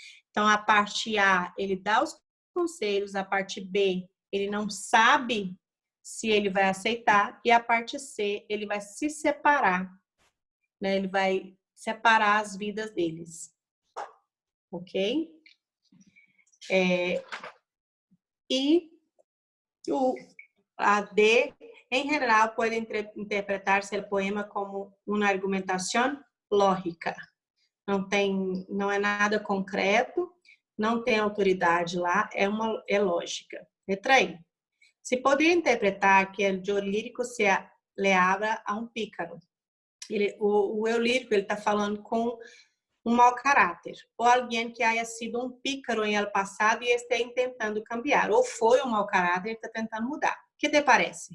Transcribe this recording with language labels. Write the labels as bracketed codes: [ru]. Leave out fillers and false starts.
[pt] Então, a parte A, ele dá os conselhos, a parte B, ele não sabe se ele vai aceitar, e a parte C, ele vai se separar, né? Ele vai separar as vidas deles. Ok? [es] Y a D, en general, puede interpretarse el poema como una argumentación lógica. [pt] Não é nada concreto, não tem autoridade lá, é lógica. Letra I. Se poderia interpretar que o eu lírico [es] le habla [pt] a um pícaro. O eu lírico está falando com um mau caráter, ou alguém que [es] haya [pt] sido um pícaro [es] em el [pt] passado e esteja tentando [es] cambiar, [pt] ou foi um mau caráter e está tentando mudar. O que te parece?